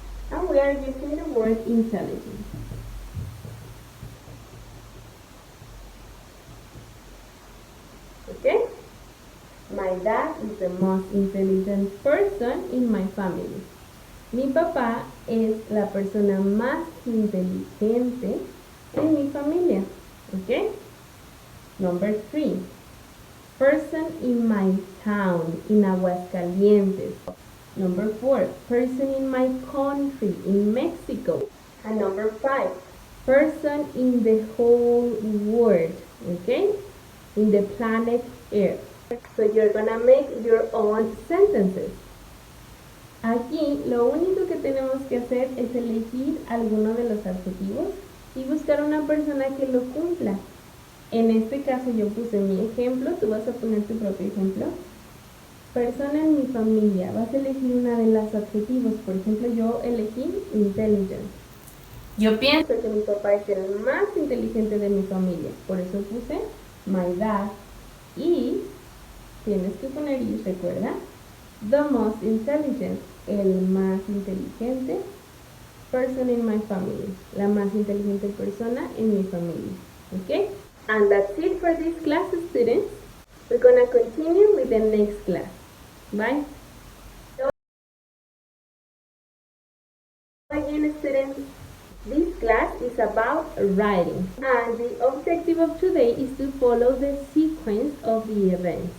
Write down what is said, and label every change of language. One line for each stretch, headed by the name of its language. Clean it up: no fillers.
English: And we are using the word intelligent. Okay? My dad is the most intelligent person in my family.
Spanish: Mi papá es la persona más inteligente en mi familia.
English: Okay? Number 3. Person in my town, in Aguascalientes. Number 4. Person in my country, in Mexico. And number 5. Person in the whole world. Okay? In the planet Earth. So you're gonna make your own sentences.
Spanish: Aquí lo único que tenemos que hacer es elegir alguno de los adjetivos y buscar una persona que lo cumpla. En este caso yo puse mi ejemplo, tú vas a poner tu propio ejemplo. Persona en mi familia, vas a elegir una de los adjetivos. Por ejemplo, yo elegí intelligent. Yo pienso que mi papá es el más inteligente de mi familia, por eso puse
English: my dad.
Spanish: Y tienes que poner y recuerda,
English: the most intelligent,
Spanish: el más inteligente
English: person in my family,
Spanish: la más inteligente persona en mi familia. Okay?
English: And that's it for this class, students. We're gonna continue with the next class. Bye. Again, students, this class is about writing, and the objective of today is to follow the sequence of the events.